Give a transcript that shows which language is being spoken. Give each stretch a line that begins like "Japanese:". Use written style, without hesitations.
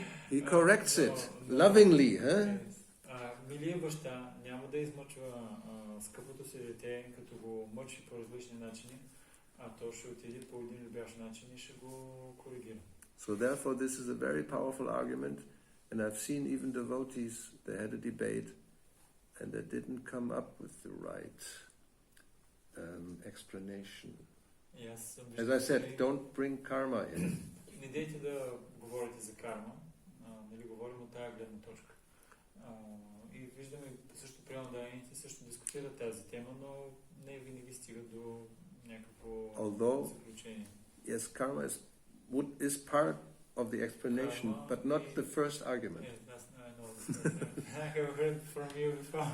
English: He corrects it lovingly,
Bulgarian: Милия баща няма да измъчва скъпото си дете, като го мъчи по различни начини, а то ще отиде по един любящ начин и ще го коригира.
English: So therefore this is a very powerful argument, and I've seen even devotees, they had a debate and they didn't come up with the right explanation. As I said, don't bring karma in.
Bulgarian: Не дейте да говорите за карма, нали говорим от тази гледна точка. И виждаме също преданията също дискутират тази тема, но не винаги стигат до някакво заключение.
English: Yes, karma is part of the explanation, but not the first argument. Yes, I know I have heard from you before.